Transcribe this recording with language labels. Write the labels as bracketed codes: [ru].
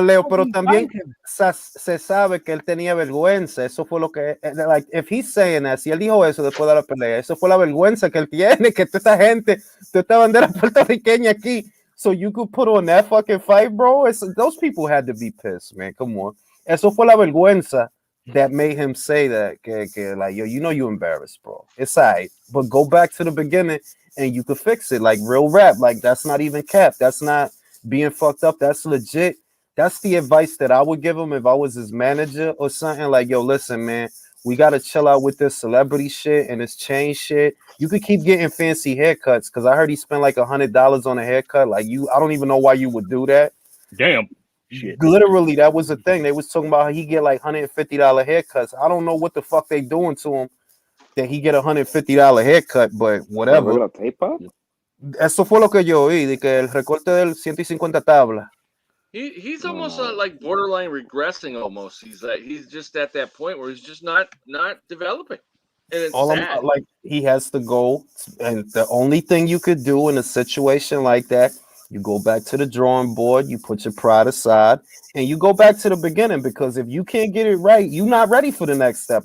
[es] Leo, pero también se sabe que él tenía vergüenza. Eso fue lo que, like, if he's saying that, si él dijo eso después de la pelea, eso fue la vergüenza que él tiene, que toda esta gente, toda esta bandera puertorriqueña aquí, [en] so you could put on that fucking fight, bro. Those people had to be pissed, man. Come on. [es] Eso fue la vergüenza [en] that made him say that, que like, yo, you know you embarrassed, bro. It's all right, but go back to the beginning and you could fix it, like real rap. Like, that's not even cap. That's not being fucked up. That's legit. That's the advice that I would give him if I was his manager or something. Like, yo, listen, man, we got to chill out with this celebrity shit and this chain shit. You could keep getting fancy haircuts, because I heard he spent like $100 on a haircut. Like, I don't even know why you would do that. Damn. Shit. Literally, that was the thing. They was talking about how he get like $150 haircuts. I don't know what the fuck they doing to him that he get $150 haircut, but whatever. [es] Eso fue lo que yo oí, de que el recorte del 150 tablas. [en] He's almost like borderline regressing. Almost, he's just at that point where he's just not developing. And it's sad. Like, he has to go, and the only thing you could do in a situation like that, you go back to the drawing board, you put your pride aside, and you go back to the beginning, because if you can't get it right, you're not ready for the next step.